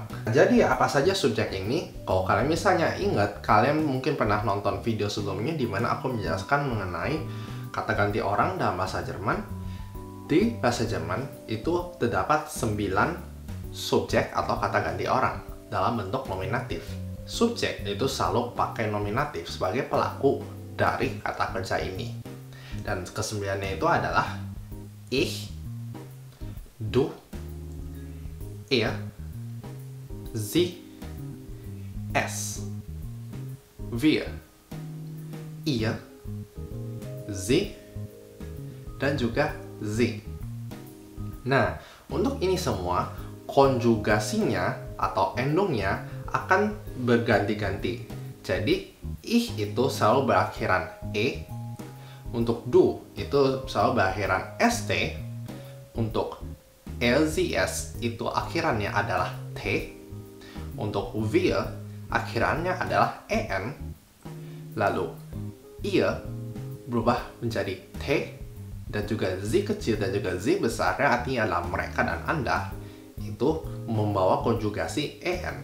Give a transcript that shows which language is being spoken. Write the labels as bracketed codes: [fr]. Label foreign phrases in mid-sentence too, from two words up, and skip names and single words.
[id] Jadi apa saja subjek ini? Kalau kalian misalnya ingat, kalian mungkin pernah nonton video sebelumnya di mana aku menjelaskan mengenai kata ganti orang dalam bahasa Jerman. Di bahasa Jerman itu terdapat 9 subjek atau kata ganti orang dalam bentuk nominatif. Subjek itu selalu pakai nominatif sebagai pelaku dari kata kerja ini. Dan kesembilannya itu adalah [de] ich, du, er, sie, es, wir, ihr, sie, [id] dan juga sie. Nah, untuk ini semua, konjugasinya atau endungnya akan berganti-ganti. Jadi, ich itu selalu berakhiran e, untuk du itu selalu berakhiran st, untuk lcs itu akhirannya adalah t, untuk wir akhirannya adalah en, lalu ihr berubah menjadi t, dan juga z kecil dan juga z besar, artinya adalah mereka dan Anda, itu membawa konjugasi en.